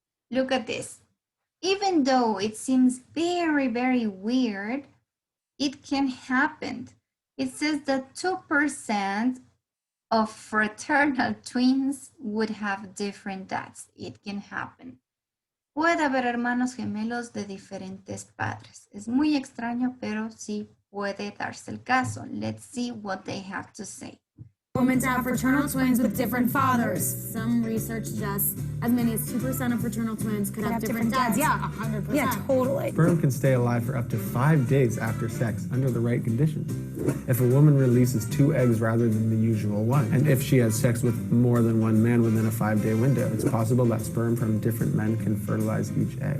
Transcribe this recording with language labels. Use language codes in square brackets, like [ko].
[en] Look at this. Even though it seems very, very weird, it can happen. It says that 2% of fraternal twins would have different dads. It can happen. [es] Puede haber hermanos gemelos de diferentes padres. Es muy extraño, pero sí puede darse el caso. [en] Let's see what they have to say. women to have fraternal twins with different fathers. Some research suggests as many as 2% of fraternal twins could have different dads. Yeah, 100%. Yeah, totally. Sperm can stay alive for up to 5 days after sex under the right conditions. If a woman releases 2 eggs rather than the usual one, and if she has sex with more than one man within a 5-day window, it's possible that sperm from different men can fertilize each egg.